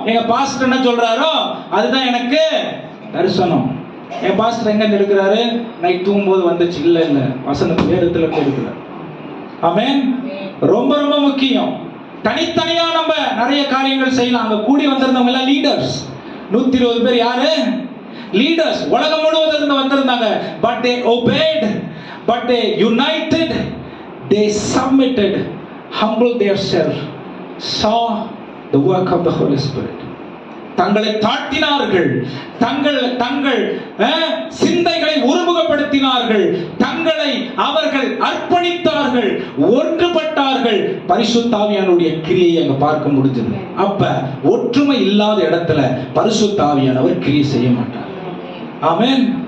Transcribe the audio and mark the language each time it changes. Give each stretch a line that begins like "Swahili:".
Tamil: எங்க பாஸ்டர் என்ன சொல்றாரோ அதுதான் எனக்கு தரிசனம். என் பாஸ்டர் எங்க எடுக்கிறாரு? நைட் தூங்கும்போது வந்துச்சு. இல்ல வசனத்து வேதத்துல இருந்து எடுக்கிறார். ஆமென். ரொம்ப ரொம்ப முக்கியம். தனித்தனியா நம்ம நிறைய காரியங்கள் செய்யலாம். அங்க கூடி வந்திருந்தவங்க எல்லாம் லீடர்ஸ். 120 பேர் யாரு? லீடர்ஸ். உலகம் முழுவதும் வந்திருந்தாங்க.
English: But they obeyed, but they united, they submitted, humbled themselves, saw the work of the Holy Spirit.
Tamil: தங்களை தாழ்த்தினார்கள், தங்கள் சிந்தைகளை ஒருமுகப்படுத்தினார்கள், தங்களை அவர்கள் அர்ப்பணித்தார்கள், ஒன்றுபட்டார்கள். பரிசுத்த ஆவியானவருடைய கிரியை அங்க பார்க்க முடிஞ்சது. அப்ப ஒற்றுமை இல்லாத இடத்துல பரிசுத்த ஆவியானவர் கிரியை செய்ய மாட்டார். ஆமென்.